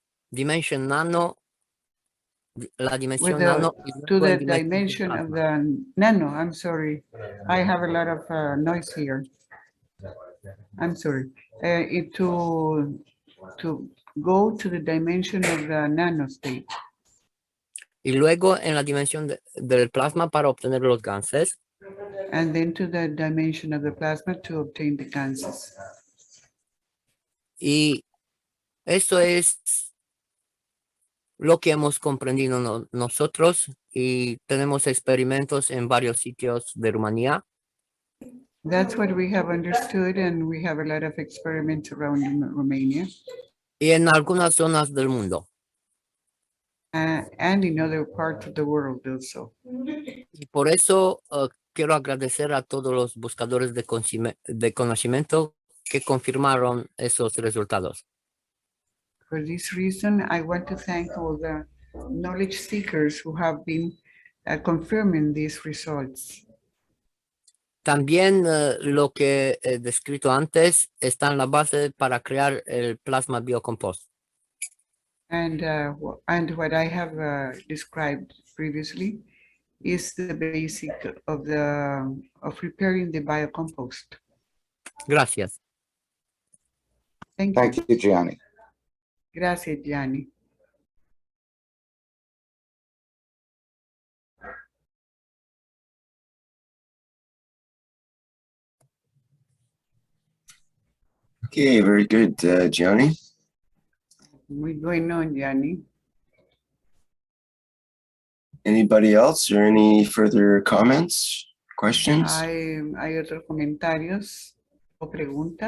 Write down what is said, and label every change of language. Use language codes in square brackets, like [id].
[es] Dimension nano, la dimensión [en] With nano. to the dimension of the nano. I'm sorry, I have a lot of noise here. I'm sorry. To go to the dimension of the nano state. [es] Y luego en la dimensión del plasma para obtener los gases. [en] And then to the dimension of the plasma to obtain the gases. [es] Y eso es lo que hemos comprendido nosotros y tenemos experimentos en varios sitios de Rumanía. [en] That's what we have understood, and we have a lot of experiments around in Romania. [es] Y en algunas zonas del mundo. [en] And in other parts of the world also. [es] Y por eso quiero agradecer a todos los buscadores de conocimiento que confirmaron esos resultados. [en] For this reason, I want to thank all the knowledge seekers who have been confirming these results. [es] También lo que he descrito antes está en la base para crear el plasma biocompost. [en] And what I have described previously is the basic of preparing the biocompost. [es] Gracias. [en] Thank you, Gianni. [es] Gracias, Gianni. [en] Okay, very good, Gianni. [es] Muy bueno, Gianni. [en] Anybody else or any further comments, questions? [es] ¿Hay otros comentarios o preguntas?